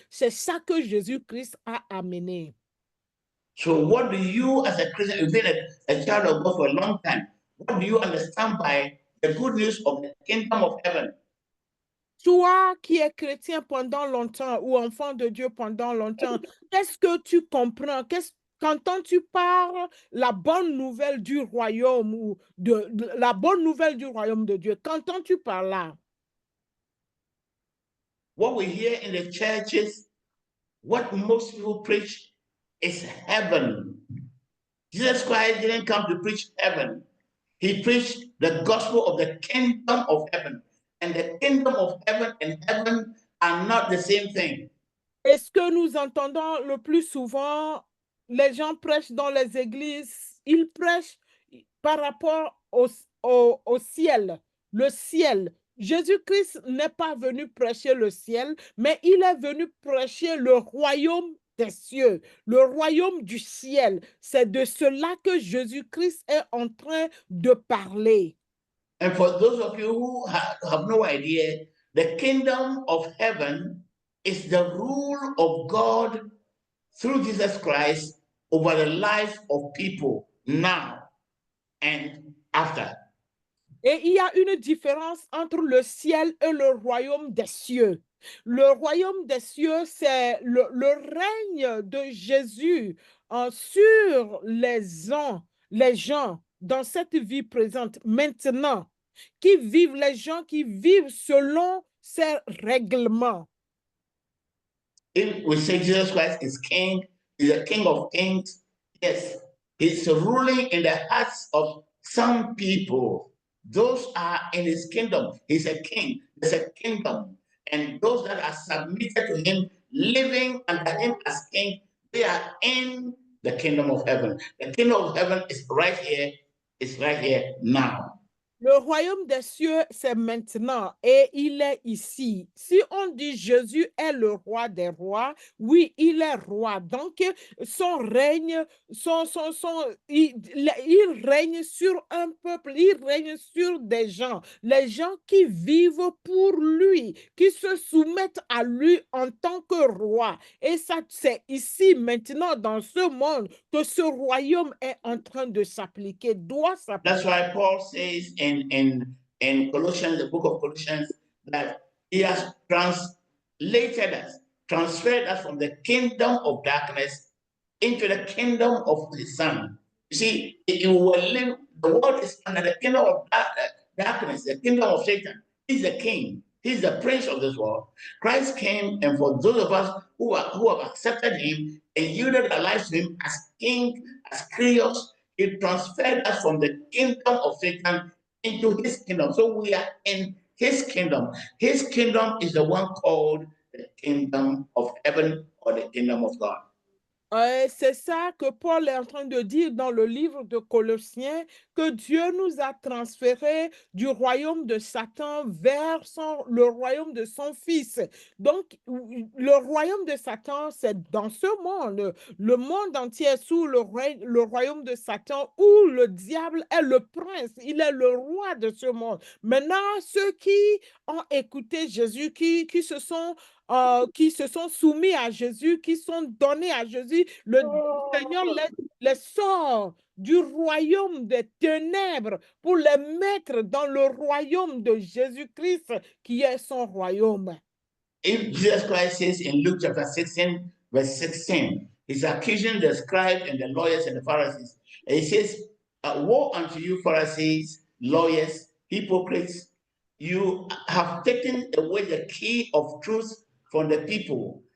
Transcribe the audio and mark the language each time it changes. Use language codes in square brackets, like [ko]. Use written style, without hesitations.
[fr] C'est ça que Jésus-Christ a amené. [en] So what do you, as a Christian, you've been a child of God for a long time, what do you understand by the good news of the kingdom of heaven? [fr] Toi qui es chrétien pendant longtemps ou enfant de Dieu pendant longtemps, qu'est-ce que tu comprends? qu'entends-tu par la bonne nouvelle du royaume ou de la bonne nouvelle du royaume de Dieu? Qu'entends-tu par là? [en] What we hear in the churches, what most people preach is heaven. Jesus Christ didn't come to preach heaven. He preached the gospel of the kingdom of heaven. And the kingdom of heaven and heaven are not the same thing. [fr] Et ce que nous entendons le plus souvent, les gens prêchent dans les églises, ils prêchent par rapport au ciel, le ciel. Jésus-Christ n'est pas venu prêcher le ciel, mais il est venu prêcher le royaume des cieux, le royaume du ciel. C'est de cela que Jésus-Christ est en train de parler. [en] And for those of you who have no idea, the kingdom of heaven is the rule of God through Jesus Christ over the life of people now and after. [fr] Et il y a une différence entre le ciel et le royaume des cieux. Le royaume des cieux, c'est le règne de Jésus sur les gens dans cette vie présente maintenant, les gens qui vivent selon ces règlements. [en] If we say Jesus Christ is king, he's a king of kings, yes, he's ruling in the hearts of some people. Those are in his kingdom. He's a king. There's a kingdom. And those that are submitted to him, living under him as king, they are in the kingdom of heaven. The kingdom of heaven is right here. It's right here now. [fr] Le royaume des cieux, c'est maintenant et il est ici. Si on dit Jésus est le roi des rois, oui, il est roi. Donc, son règne, il règne sur un peuple, il règne sur des gens, les gens qui vivent pour lui, qui se soumettent à lui en tant que roi. Et ça, c'est ici, maintenant, dans ce monde, que ce royaume est en train de s'appliquer, doit s'appliquer. [en] That's why Paul says in Colossians, the book of Colossians, that he has translated us, transferred us from the kingdom of darkness into the kingdom of his son. You see, you will live, the world is under the kingdom of darkness, the kingdom of Satan. He's the king. He's the prince of this world. Christ came, and for those of us who have accepted him and yielded our lives to him as king, as Kyrios, he transferred us from the kingdom of Satan into his kingdom. So we are in his kingdom. His kingdom is the one called the kingdom of heaven or the kingdom of God. [fr] C'est ça que Paul est en train de dire dans le livre de Colossiens, que Dieu nous a transférés du royaume de Satan vers le royaume de son Fils. Donc, le royaume de Satan, c'est dans ce monde. Le monde entier est sous le royaume de Satan, où le diable est le prince, il est le roi de ce monde. Maintenant, ceux qui ont écouté Jésus, qui se sont soumis à Jésus, qui sont donnés à Jésus, le Seigneur les sort du royaume des ténèbres pour les mettre dans le royaume de Jésus-Christ, qui est son royaume. [en] If Jesus Christ says in Luke chapter 16, verse 16, he's accusing the scribes and the lawyers and the Pharisees. And he says, woe unto you, Pharisees, lawyers, hypocrites. You have taken away the key of truth from the people.